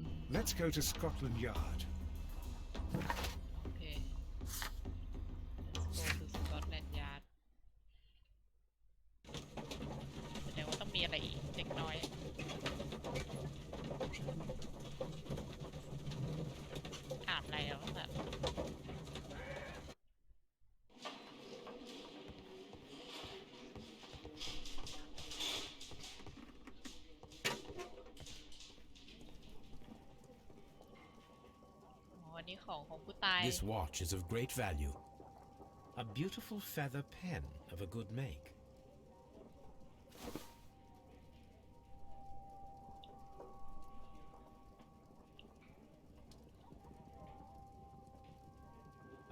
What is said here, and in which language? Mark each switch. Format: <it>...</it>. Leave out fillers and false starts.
<en>Let's go to Scotland Yard.</en> <th>โอเค</th> <en>Let's go to Scotland Yard</en> <th>แสดงว่าต้องมีอะไรอีกเล็กน้อยอ่านอะไรแล้วแบบ อ๋ออันนี้ของผู้ตาย</th> <en>This watch is of great value. A beautiful feather pen of a good make.</en>